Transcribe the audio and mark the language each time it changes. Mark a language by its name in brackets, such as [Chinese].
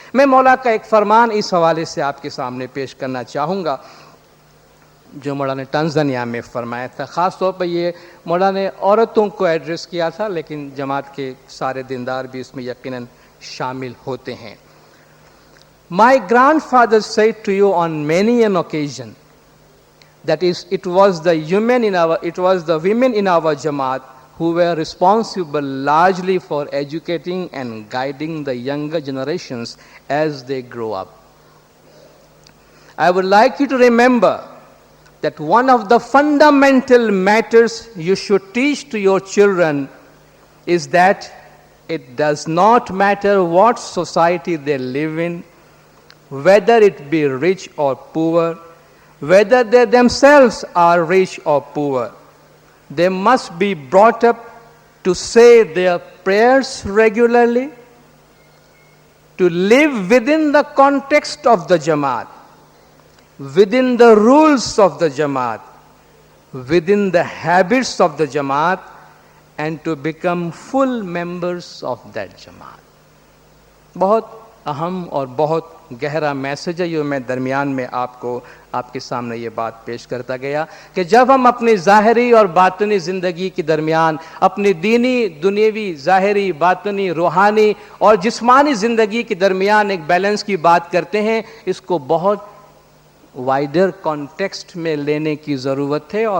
[Urdu] میں مولا کا ایک فرمان اس حوالے سے آپ کے سامنے پیش کرنا چاہوں گا جو مولا نے ٹنزانیہ میں فرمایا تھا. خاص طور پر یہ مولا نے عورتوں کو ایڈریس کیا تھا, لیکن جماعت کے سارے دیندار بھی اس میں یقیناً شامل ہوتے ہیں. [English] My grandfather said to you on many an occasion that it was the women in our Jamaat who were responsible largely for educating and guiding the younger generations as they grow up. I would like you to remember that one of the fundamental matters you should teach to your children is that it does not matter what society they live in, whether it be rich or poor, whether they themselves are rich or poor. They must be brought up to say their prayers regularly, to live within the context of the Jamaat, within the rules of the Jamaat, within the habits of the Jamaat, and to become full members of that Jamaat. [Urdu] بہت اہم اور بہت گہرا message ہے جو میں درمیان میں آپ کے سامنے یہ بات پیش کرتا گیا کہ جب ہم اپنی ظاہری اور باطنی زندگی کے درمیان اپنی دینی, دنیوی, ظاہری, باطنی, روحانی اور جسمانی زندگی کے درمیان ایک بیلنس کی بات کرتے ہیں, اس کو بہت وائڈر کانٹیکسٹ میں لینے کی ضرورت ہے.